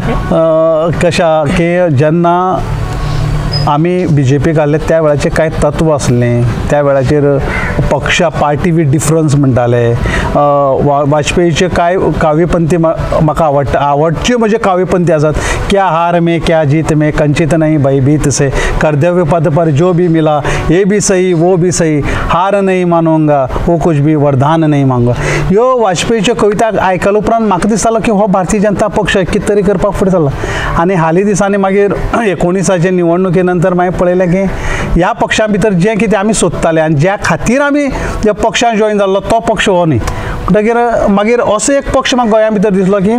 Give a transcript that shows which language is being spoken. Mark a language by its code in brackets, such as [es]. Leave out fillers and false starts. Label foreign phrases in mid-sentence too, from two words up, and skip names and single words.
[kok] कशा की जेन्ना आम्ही BJP घाल्ले त्या वेळाचे काय तत्व असले त्या वेळाचेर पक्ष [en] party with difference [kok] म्हणटाले वाजपेयीचे काय काव्यपंथी म्हाका आवडचे म्हणजे काव्यपंथी आसात [hi] क्या हार में क्या जीत में कंचित नहीं भयभीत से कर्तव्य पद पर जो भी मिला ये भी सही वो भी सही हार नहीं मानूंगा वो कुछ भी वरदान नहीं मांगूंगा [kok] ह्यो वाजपेयीच्यो कविता आयकले उपरांत म्हाका दिसतालो की हो भारतीय जनता पक्ष कितें तरी करपाक फुडें चल्ला आनी हालीं दिसांनी मागीर 19 निवडणुके नंतर मागीर पळयलें की ह्या पक्षा भितर जें कितें आमी सोदताले आनी ज्या खातीर आमी ज्या पक्षान जॉइन जाल्लो तो पक्ष हो न्ही म्हणटकीर मागीर असो एक पक्ष म्हाका गोंया भितर दिसलो की